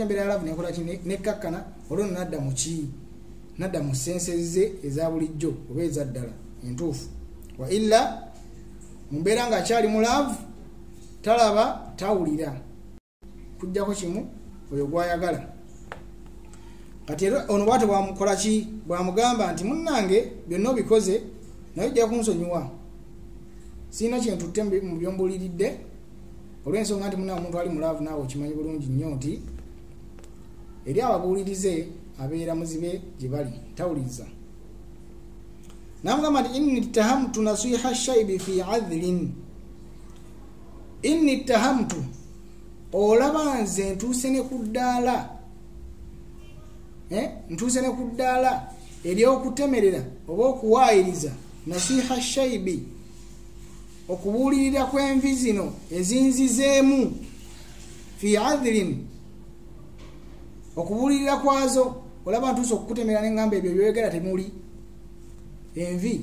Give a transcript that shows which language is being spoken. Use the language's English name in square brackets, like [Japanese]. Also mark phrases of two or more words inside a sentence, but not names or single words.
[Ganda] embeera ya laavu nekola ki nekkakkana olwono nadda mu ki nadda mu sense ze eza bulijjo oba eza ddala entuufu [Arabic] وإلا [Ganda] mu mbeera ng'akyali mu laavu talaba tawulira kujjako kimu oyo gwayagala kati era ono bwate bwamukola ki bwamugamba nti munnange byonna obikoze naye ojja kunsonyiwa sirina kyentutte mu byombuliridde olw'ensonga nti munna omuntu ali mulaavu naawe okimanyi bulungi nnyo nti eri ababuulirize abeera muzibe gye bali tawuliza. Namugamba nti [Arabic] إني اتهمت نصيح الشيب في عذل, إني اتهمت [Ganda] olaba nze ntuuse ne ku ddaala, ntuuse ne ku ddaala ery'okutemerera oba okuwaayiriza [Arabic] نصيح الشيب, [Ganda] okubuulirira kw'envi zino ezinzizeemu, [Arabic] في عذل, [Ganda] okubuulirira kwazo olaba ntuuse okukutemera n'engamba ebyo byoyogera temuli envi.